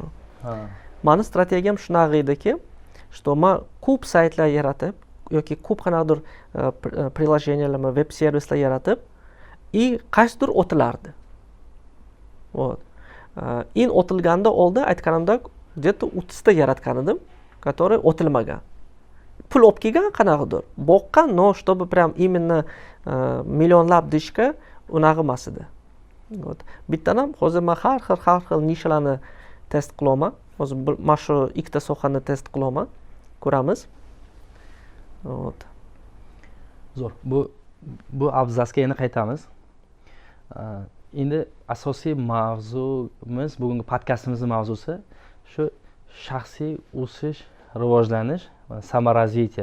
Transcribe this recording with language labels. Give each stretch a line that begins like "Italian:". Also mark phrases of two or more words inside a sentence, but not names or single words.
Uzbek: Mani strategiyam shunaqa ediki, что men ko'p saytlar yaratib yoki ko'p qanaqadir приложениялар, veb servislar yaratib, qaysidir o'tilardi. Вот. In o'tilganda oldin aytganimdek где-то 30 ta yaratgan edim, которые o'tilmagan. Pul olib kelgan qanaqadir. Boqqan,
Russian: но чтобы прям именно
Uzbek: millionlab deyishga unaqa emas edi. Вот. Bittadan ham hozir men har xil nishalarni test qilaman. Hozir mana shu ikkita sohani test qilaman. Ko'ramiz. Вот. Zo'r. Bu abzasga yana qaytamiz. Endi asosiy mavzumiz, bugungi podkastimizning mavzusi shu shaxsiy o'sish, rivojlanish va samaraziya.